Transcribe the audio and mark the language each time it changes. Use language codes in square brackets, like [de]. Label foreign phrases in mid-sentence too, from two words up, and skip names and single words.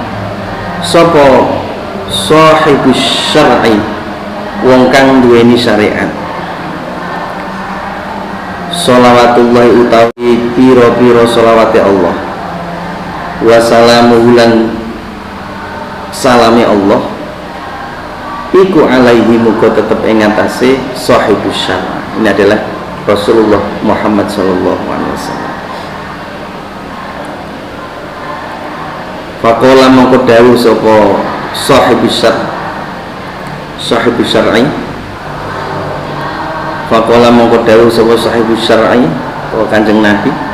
[jv] Sapa [ar] صاحب الشرع, [jv] wong kang duweni syariat. Sholawatullahi utawi piro-piro [ar] صلوات الله, [jv] wassalamuhu lan [ar] سلام الله, [jv] iku alaihi muga tetep ing atase [ar] صاحب الشرع'. [id] Ini adalah Rasulullah Muhammad [ar] صلى الله عليه وسلم. [jv] Faqala mongko dawuh sapa [ar] صاحب الشرع, [jv] faqala mongko dawuh sapa [ar] صاحب الشرع [jv] atau Kanjeng Nabi,